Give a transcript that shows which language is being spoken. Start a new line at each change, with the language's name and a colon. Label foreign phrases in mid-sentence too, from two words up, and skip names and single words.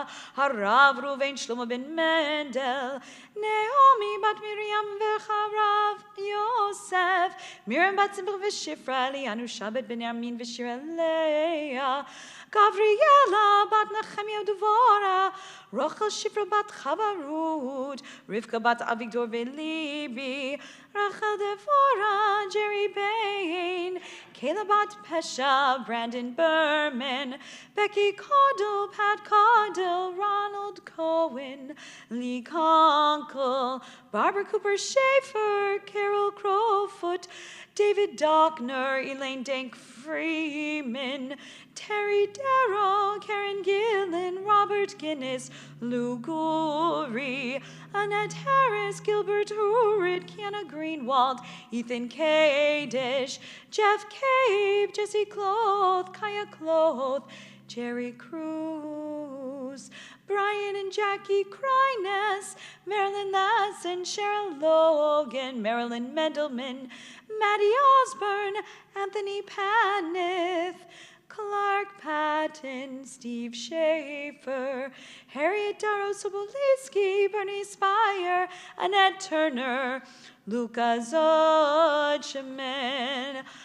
Hebrew: הרב ראובן שלמה בן מנדל, נעמי בת מרים וחרב יוסף, מרים בת שמחה ושפרה, ליאנו שבת בן ימין ושירה לאה, גבריאלה בת נחמיה ודבורה, רוחל שפרה בת חווה רות, רבקה בת אביגדור וליבי, רחל דבורה,
English: Jerry Bain, Kayla bat Pesha, Brandon Berman, Becky Caudle, Pat Caudle, Ronald Cohen, Lee Conkle, Barbara Cooper Schaefer, Carol Crowfoot, David Dockner, Elaine Dank Freeman, Terry Darrow, Karen Gillen, Robert Guinness, Lou Goury, Annette Harris, Gilbert Hurrid, Kiana Greenwald, Ethan Kadish, Jeff Cave, Jesse Cloth, Kaya Cloth, Jerry Cruz, Brian and Jackie Kryness, Marilyn Lassen, Cheryl Logan, Marilyn Mendelman, Maddie Osborne, Anthony Paneth, Clark Patton, Steve Schaefer, Harriet Darrow Sobolewski, Bernie Spire, Annette Turner, Luca Zodchman,